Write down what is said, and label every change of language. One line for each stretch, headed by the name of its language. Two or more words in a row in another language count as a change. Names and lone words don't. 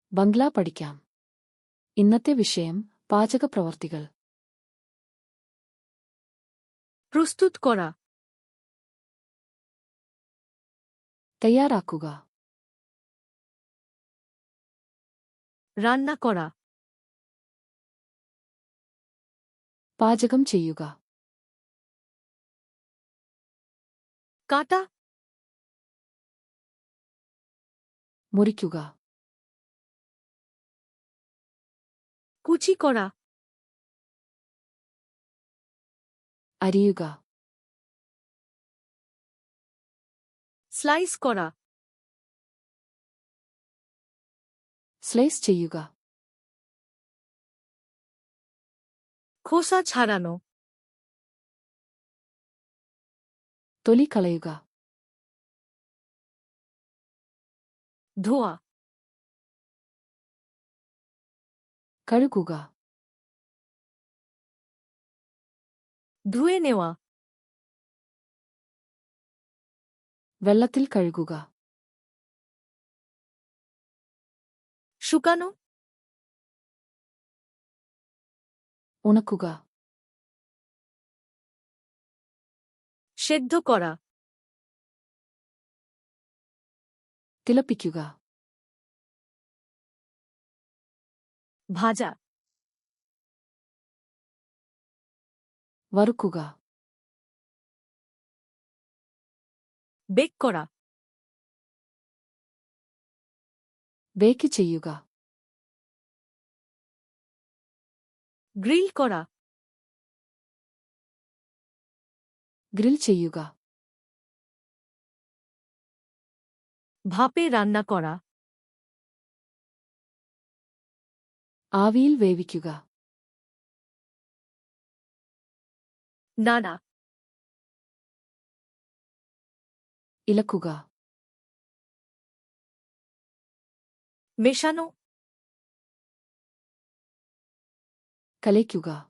Malayalam: ബംഗ്ലാ പഠിക്കാം. ഇന്നത്തെ വിഷയം പാചകപ്രവർത്തികൾ.
Bangla: প্রস্তুত করা,
Malayalam: തയ്യാറാക്കുക,
Bangla: রান্না করা,
Malayalam: പാചകം ചെയ്യുക,
Bangla: কাটা,
Malayalam: മുറിക്കുക,
Bangla: কুচি করা,
Malayalam: അരിയുക,
Bangla: স্লাইস করা,
Malayalam: സ്ലൈസ് ചെയ്യുക,
Bangla: খোসা ছাড়ানো,
Malayalam: തൊലി കളയുക,
Bangla: ধোয়া,
Malayalam: കഴുകുക,
Bangla: ধুয়ে নেওয়া,
Malayalam: വെള്ളത്തിൽ കഴുകുക,
Bangla: শুকানো,
Malayalam: ഉണക്കുക,
Bangla: সেদ্ধ করা,
Malayalam: തിളപ്പിക്കുക,
Bangla: ভাজা,
Malayalam: വറുക്കുക,
Bangla: বেক করা,
Malayalam: ബേക്ക് ചെയ്യുക,
Bangla: গ্রিল করা,
Malayalam: ഗ്രിൽ ചെയ്യുക,
Bangla: ভাপে রান্না করা,
Malayalam: ആവിയിൽ വേവിക്കുക,
Bangla: নাড়া,
Malayalam: ഇളക്കുക,
Bangla: মেশানো,
Malayalam: കലയ്ക്കുക,